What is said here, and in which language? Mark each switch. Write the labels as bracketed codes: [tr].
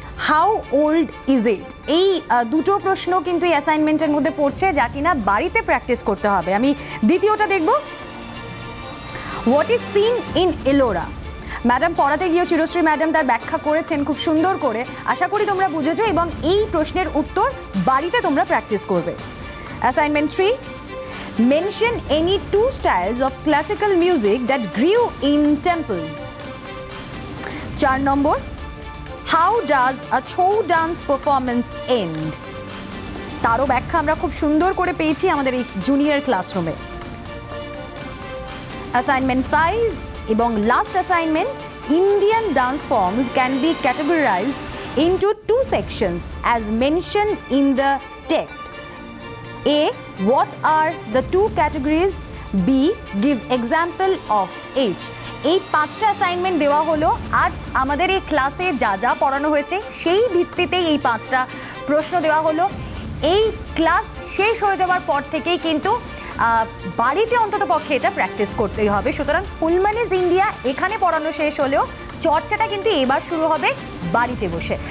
[en] How old is it? [bn] এই দুটো প্রশ্ন কিন্তু এই অ্যাসাইনমেন্টের মধ্যে পড়ছে, যা কিনা বাড়িতে প্র্যাকটিস করতে হবে। আমি দ্বিতীয়টা দেখব। [en] What is seen in Ellora? [bn] Madam পড়াতে গিয়েও চিরশ্রী ম্যাডাম তার ব্যাখ্যা করেছেন খুব সুন্দর করে, আশা করি তোমরা বুঝেছো, এবং এই প্রশ্নের উত্তর বাড়িতে তোমরা প্র্যাকটিস করবে। [en] Assignment 3, mention any 2 styles of classical music that grew in temples. 4 নম্বর, how does a Chhau dance performance end? [bn] তারও ব্যাখ্যা আমরা খুব সুন্দর করে পেয়েছি আমাদের এই জুনিয়র ক্লাসরুমে। [en] Assignment 5 এবং last assignment, Indian dance forms can be categorized into 2 sections as mentioned in the text. A, what are the 2 categories B give example of each. [bn] এই 5টা অ্যাসাইনমেন্ট দেওয়া হলো। আজ আমাদের এই ক্লাসে যা যা পড়ানো হয়েছে সেই ভিত্তিতেই এই 5টা প্রশ্ন দেওয়া হলো। এই ক্লাস শেষ হয়ে যাওয়ার পর থেকেই কিন্তু বাড়িতে অন্তত পক্ষে এটা প্র্যাকটিস করতেই হবে। সুতরাং ফুলমনিজ ইন্ডিয়া এখানে পড়ানো শেষ হলেও চর্চাটা কিন্তু এবার শুরু হবে বাড়িতে বসে।